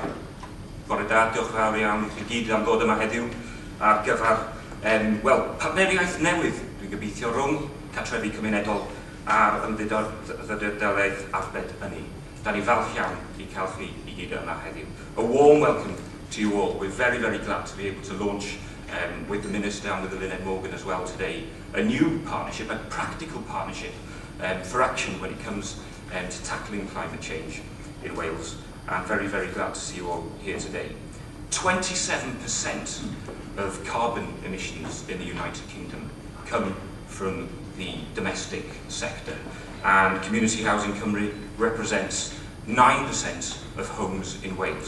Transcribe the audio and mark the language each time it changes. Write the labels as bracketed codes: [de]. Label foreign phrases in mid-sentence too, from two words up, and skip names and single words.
[cy] Bore da, diolch yn fawr iawn i chi gyd am ddod yma heddiw ar gyfer partneriaeth newydd, dwi'n gobeithio, rhwng cartrefi cymunedol a'r ymddidolaeth arbed ynni. Da ni falch iawn i cael chi i gyd yma heddiw. [en] A warm welcome to you all. We're very, very glad to be able to launch with the Minister and with the Lynette Morgan as well today, a new partnership, a practical partnership for action when it comes to tackling climate change in Wales. I'm very, very glad to see you all here today. 27% of carbon emissions in the United Kingdom come from the domestic sector, and Community Housing Cymru represents 9% of homes in Wales.